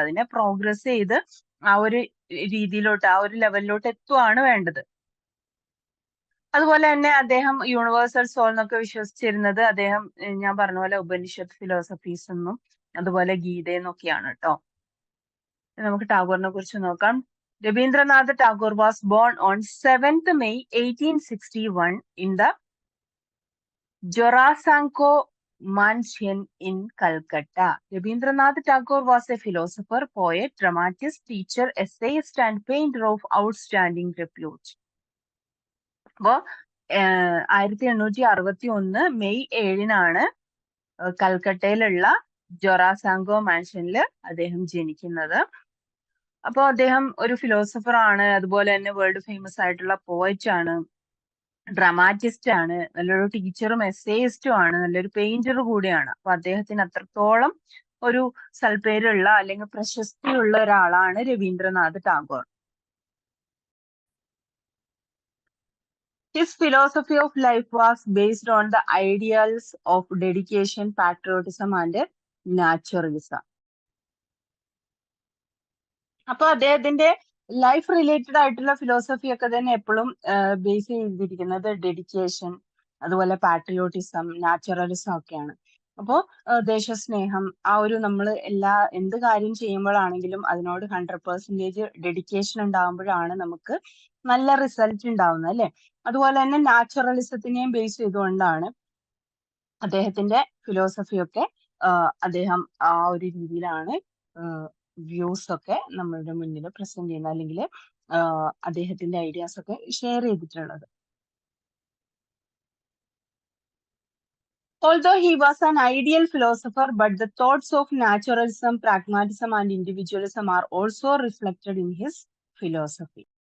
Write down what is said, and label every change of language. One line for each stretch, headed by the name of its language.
Malayalam: അതിനെ പ്രോഗ്രസ് ചെയ്ത് ആ ഒരു രീതിയിലോട്ട്, ആ ഒരു ലെവലിലോട്ട് എത്തുവാണ് വേണ്ടത്. അതുപോലെ തന്നെ അദ്ദേഹം യൂണിവേഴ്സൽ സോൾ എന്നൊക്കെ വിശ്വസിച്ചിരുന്നത് അദ്ദേഹം ഞാൻ പറഞ്ഞ പോലെ ഉപനിഷത്ത് ഫിലോസഫീസ് എന്നും അതുപോലെ ഗീതയെന്നൊക്കെയാണ് കേട്ടോ. നമുക്ക് ടാഗോറിനെ കുറിച്ച് നോക്കാം.
English: Rabindranath Tagore was born on 7th May 1861 in the Jorasanko Mansion in Calcutta. Rabindranath Tagore was a philosopher, poet, dramatist, teacher, essayist, and painter of outstanding repute.
Malayalam: അപ്പോ 1861 മെയ് 7-നാണ് കൽക്കട്ടയിലുള്ള ജൊറാസാങ്കോ മാൻഷനിൽ അദ്ദേഹം ജനിക്കുന്നത്. അപ്പോ അദ്ദേഹം ഒരു ഫിലോസഫർ ആണ്, അതുപോലെ തന്നെ വേൾഡ് ഫേമസ് ആയിട്ടുള്ള പോയറ്റ് ആണ്, ഡ്രാമാറ്റിസ്റ്റ് ആണ്, നല്ലൊരു ടീച്ചറും എസ്സേയിസ്റ്റും ആണ്, നല്ലൊരു പെയിന്റർ കൂടിയാണ്. അപ്പൊ അദ്ദേഹത്തിന് അത്രത്തോളം ഒരു സൽപ്പേരുള്ള അല്ലെങ്കിൽ പ്രശസ്തിയുള്ള ഒരാളാണ് Ravindranath Tagore.
English: His philosophy of life was based on the ideals of dedication, patriotism, and naturalism.
Malayalam: അപ്പൊ അദ്ദേഹത്തിന്റെ ലൈഫ് റിലേറ്റഡ് ആയിട്ടുള്ള ഫിലോസഫി ഒക്കെ തന്നെ എപ്പോഴും ബേസ് ചെയ്തിരിക്കുന്നത് ഡെഡിക്കേഷൻ, അതുപോലെ പാട്രിയോട്ടിസം, നാച്ചുറലിസം ഒക്കെയാണ്. അപ്പോ ദേശസ്നേഹം, ആ ഒരു നമ്മൾ എന്ത് കാര്യം ചെയ്യുമ്പോഴാണെങ്കിലും അതിനോട് 100% ഡെഡിക്കേഷൻ ഉണ്ടാകുമ്പോഴാണ് നമുക്ക് നല്ല റിസൾട്ട് ഉണ്ടാവുന്നത്, അല്ലെ? അതുപോലെ തന്നെ നാച്ചുറലിസത്തിനെയും ബേസ് ചെയ്തുകൊണ്ടാണ് അദ്ദേഹത്തിന്റെ ഫിലോസഫി ഒക്കെ അദ്ദേഹം ആ ഒരു രീതിയിലാണ് വ്യൂസ് ഒക്കെ നമ്മളുടെ മുന്നിൽ പ്രസന്റ് ചെയ്യുന്നത്, അല്ലെങ്കിൽ അദ്ദേഹത്തിന്റെ ഐഡിയാസ് ഒക്കെ ഷെയർ ചെയ്തിട്ടുള്ളത്.
English: Although he was an ideal philosopher, but the thoughts of naturalism, pragmatism, and individualism are also reflected in his philosophy.